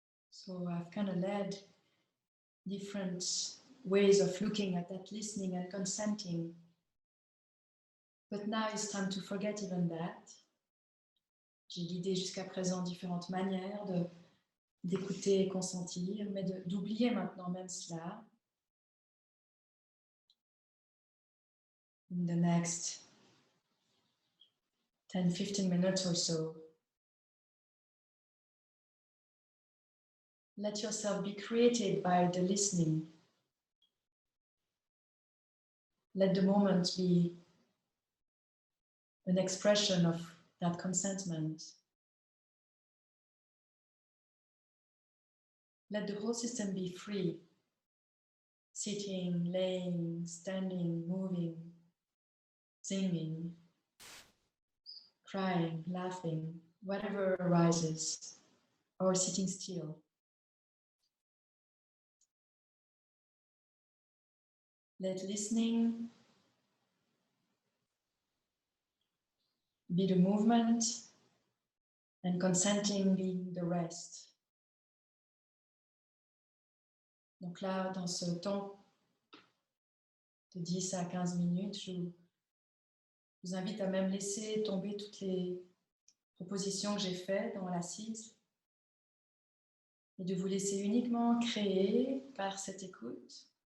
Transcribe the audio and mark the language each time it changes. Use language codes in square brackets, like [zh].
[en] So I've kind of led different ways of looking at that listening and consenting. But now it's time to forget even that. [fr] J'ai guidé jusqu'à présent différentes manières d'écouter et consentir, mais d'oublier maintenant même cela. [en] In the next 10-15 minutes or so, let yourself be created by the listening. Let the moment be an expression of that consentment. Let the whole system be free. Sitting, laying, standing, moving, singing, crying, laughing, whatever arises, or sitting still. Let listening be the movement and consenting being the rest. [fr] Donc là, dans ce temps de 10 à 15 minutes, je vous invite à même laisser tomber toutes les propositions que j'ai faites dans l'assise et de vous laisser uniquement créer par cette écoute.